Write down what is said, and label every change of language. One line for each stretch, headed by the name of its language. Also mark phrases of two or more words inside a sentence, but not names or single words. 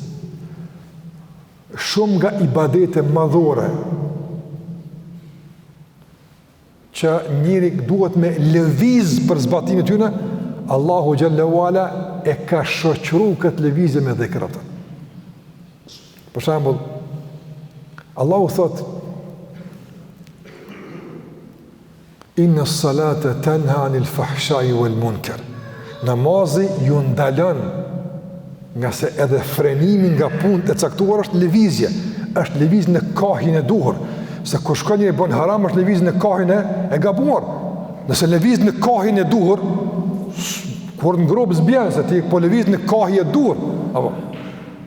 Albanian: Shumë nga ibadete madhore që njëri duhet me lëviz për zbatimin e tyre, Allahu
Arabic: جل علا
Albanian: e ka shoqëruar këtë lëvizje me dhikr. Për shembull, Allahu thot:
Arabic: إن الصلاة تنهى عن الفحشاء والمنكر.
Albanian: Namazi ju ndalon, nga se edhe frenimi nga punët e caktuar është lëvizje, është lëvizje në kahin e duhur. Se kur shkon njëri bën haram është lëvizje në kahin e gabuar. Nëse lëviz në kahin e duhur, kur në grobë zbjen, se ti po lëviz në kahin e duhur.